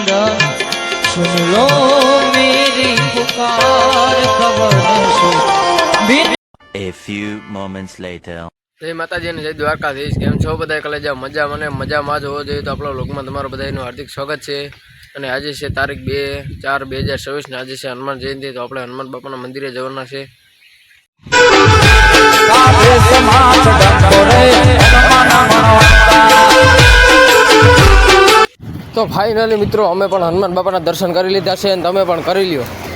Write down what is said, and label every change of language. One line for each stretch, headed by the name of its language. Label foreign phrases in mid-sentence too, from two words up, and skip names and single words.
Bhojpuri: सुन लो मेरी पुकार कवन सो बिन।
English: A few moments later.
Gujarati: જય માતાજી અને જય દ્વારકાધીશ. કેમ છો બધા? કલેજા મજા મને મજામાં જ હોવો જોઈએ. તો આપણા લોકમાં તમારું બધાનું હાર્દિક સ્વાગત છે. અને આજે છે તારીખ 2/4/2024 ને આજે છે હનુમાન જયંતિ. તો આપણે હનુમાન બાપાના મંદિરે જવાના છે. તો ફાઇનલી મિત્રો અમે પણ હનુમાન બાપાના દર્શન કરી લીધા છે અને તમે પણ કરી લ્યો.